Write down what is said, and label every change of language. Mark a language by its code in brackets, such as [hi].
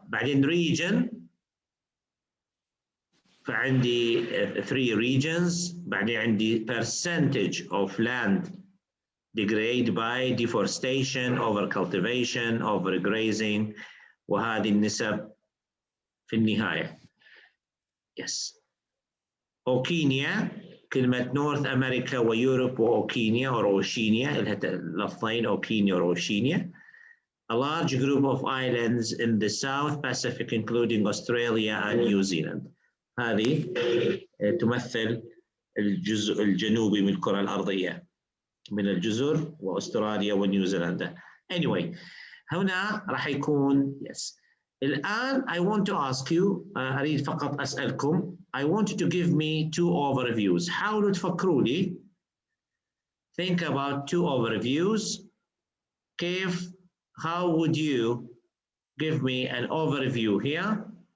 [ar] بعدين region فعندي 3 regions. [en] بعدين عندي percentage of land degrade by deforestation, overcultivation, overgrazing [ar] وهذه النسب في النهاية. [en] Yes. [ar] أوكينيا كلمة نورث أمريكا ويوروب وأوكينيا أو أوشينيا اللفظين أوكينيا وأوشينيا. [en] A large group of islands in the South Pacific including Australia and New Zealand. [ar] هذه تمثل الجزء الجنوبي من الكرة الأرضية من الجزر وأستراليا ونيوزيلندا. Anyway هنا راح يكون yes. [en] الآن I want to ask you [ar] أريد فقط أسألكم [en] I want you to give me 2 overviews. [ar] حاولوا تفكروا لي [en] think about 2 overviews. كيف how would you give me an overview here?